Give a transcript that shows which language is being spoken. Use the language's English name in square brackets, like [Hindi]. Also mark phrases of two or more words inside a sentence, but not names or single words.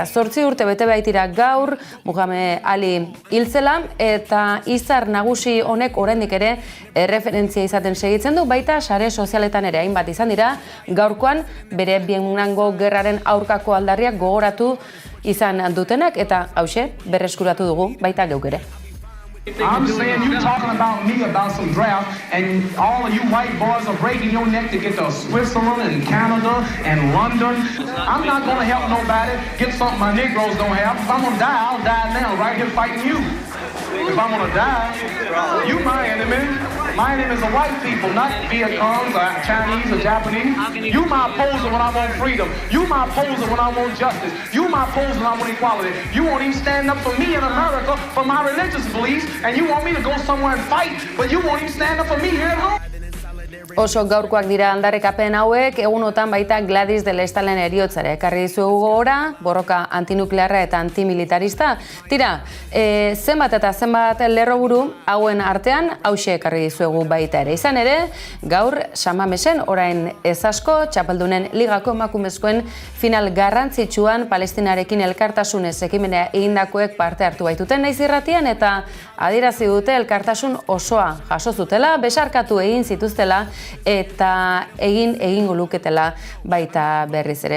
[Basque] 8 urte bete baitira gaur Muhammad Ali hiltzela eta izar nagusi honek oraindik ere referentzia izaten segitzen du, baita sare sozialetan ere hainbat izan dira gaurkoan bere Vietnamgo gerraren aurkako aldarriak gogoratu izan dutenak eta hauxe berreskuratu dugu baita geuk ere. [English] I'm saying you talking about me about some draft, and all of you white boys are breaking your neck to get to Switzerland and Canada and London. I'm not going to help nobody get something my Negroes don't have. If I'm going to die, I'll die now, right here fighting you. If I'm going to die, you my enemy. My enemy is the white people, not Viet Congs or Chinese or Japanese. You my opposer when I want freedom. You my opposer when I want justice. You my opposer when I want equality. You won't even stand up for me in America for my religious beliefs, and you want me to go somewhere and fight, but you won't even stand up for me here at home. [Basque] Oso gaurkoak dira aldarrikapen hauek, egunotan baita Gladys de Lestalen heriotzara ekarri dizuegu gogora, borroka antinuklearra eta antimilitarista. Tira, zenbat eta zenbat lerroburu hauen artean hauxe ekarri dizuegu baita ere. Izan ere, gaur San Mamesen orain ez asko, txapeldunen ligako emakumezkoen final garrantzitsuan Palestinarekin elkartasunez ekimena egindakoek parte hartu baituten naiz irratian eta adierazi dute elkartasun osoa jaso zutela, besarkatu egin zituztela eta egingo luketela baita berriz ere.